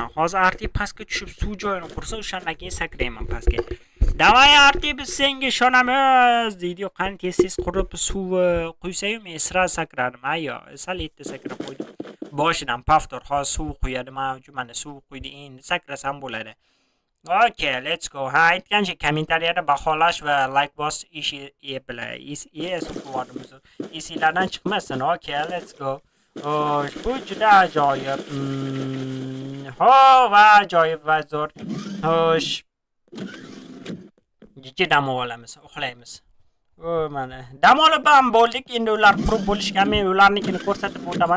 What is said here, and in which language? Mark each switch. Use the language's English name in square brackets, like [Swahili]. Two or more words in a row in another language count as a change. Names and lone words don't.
[Uzbek] Hozir Arti pastga tushib suv joyini qursa, o'shandan keyin sakrayman pastga. Davay Arti, biz senga ishonamiz, deydi-yu, qani tez qurib suv quysa-yu, men sira sakradim. Sal yetdi sakrab qo'ydim. Boshidan paftor, hozir suv quyadi, mana suv quydi, endi sakrasam bo'ladi. [English] Okay, let's go. [Uzbek] Aytgancha kommentariyada baholash va like bos ishi esinglardan chiqmasin. [English] Okay, let's go. [Uzbek] Bu juda ajoyib. Va ajoyib va zo'r. Xo'sh. Dam olamiz, uxlaymiz. Mana dam olib ham bo'ldik. Endi ular qurib bo'lishgan, men ularnikini ko'rsatib o'taman.